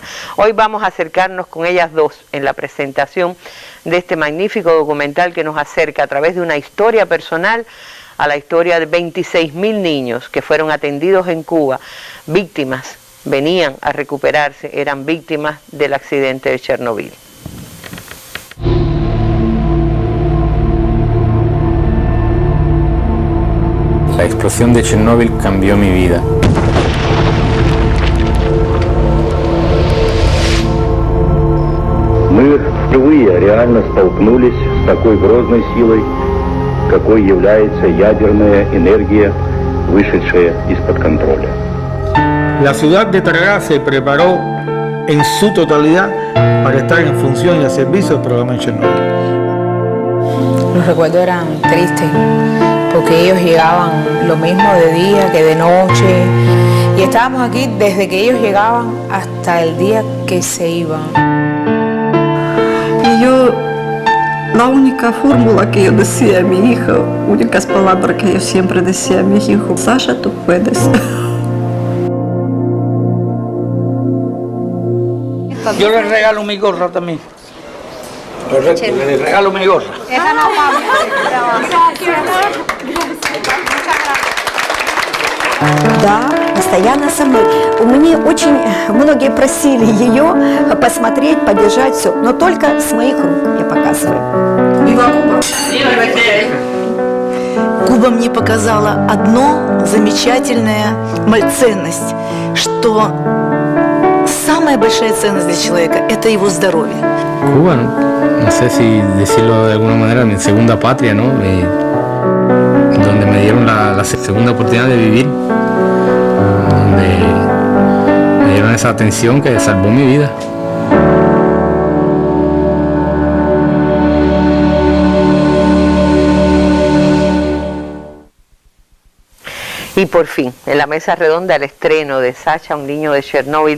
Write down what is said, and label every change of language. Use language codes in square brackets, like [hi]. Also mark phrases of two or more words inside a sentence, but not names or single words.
[es] Hoy vamos a acercarnos con ellas dos en la presentación de este magnífico documental que nos acerca a través de una historia personal a la historia de 26.000 niños que fueron atendidos en Cuba, víctimas, venían a recuperarse, eran víctimas del accidente de Chernobyl. La explosión de Chernóbil cambió mi vida. [ru] Мы впервые реально столкнулись с такой грозной силой, какой является ядерная энергия, вышедшая из-под контроля. [es] La ciudad de Tarará se preparó en su totalidad para estar en función y a servicio del programa de Chernobyl. Los recuerdos eran tristes, porque ellos llegaban lo mismo de día que de noche, y estábamos aquí desde que ellos llegaban hasta el día que se iban. Y la única fórmula que yo decía a mi hijo, únicas palabras que yo siempre decía a mi hijo: Sasha, tú puedes. Yo le regalo mi gorra también. Correcto, le regalo mi gorra. [ru] Да, постоянно со мной. У меня очень многие просили ее посмотреть, поддержать все, но только с моих рук я показываю. Куба мне показала одно замечательная ценность, что самая большая ценность для человека – это его здоровье. [es] Cuba, no sé si decirlo de alguna manera, mi segunda patria, ¿no? Donde me dieron la segunda oportunidad de vivir, donde me dieron esa atención que salvó mi vida. Y por fin, en la mesa redonda, el estreno de Sacha, un niño de Chernobyl.